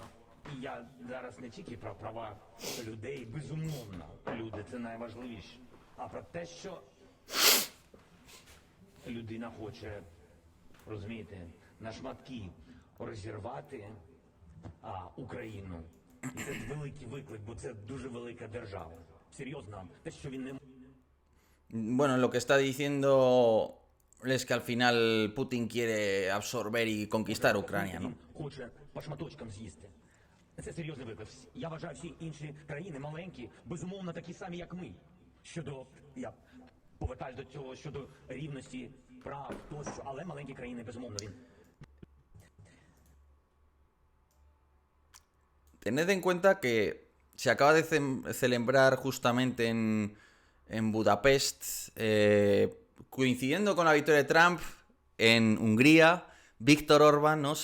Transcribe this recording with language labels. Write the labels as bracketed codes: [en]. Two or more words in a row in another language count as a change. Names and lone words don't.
[uk] І я зараз не тільки про права людей, безумовно, люди це найважливіше, а про те, що людина хоче, розумієте, на шматки розірвати Україну. І це великий виклик, бо це дуже велика держава. Серйозно, те, що він не... [es] Bueno, lo que está diciendo es que al final Putin quiere absorber y conquistar Ucrania, ¿no? [uk] Хоче по шматочкам з'їсти. Це серйозний виклик. Я вважаю, всі інші країни маленькі, безумовно, такі самі, як ми. Я повертаюсь до цього, щодо рівності, прав, тощо, але маленькі країни, безумовно, він... [es] Tened en cuenta que se acaba de celebrar justamente en Budapest, coincidiendo con la victoria de Trump en Hungría, Víctor Orbán, ¿no?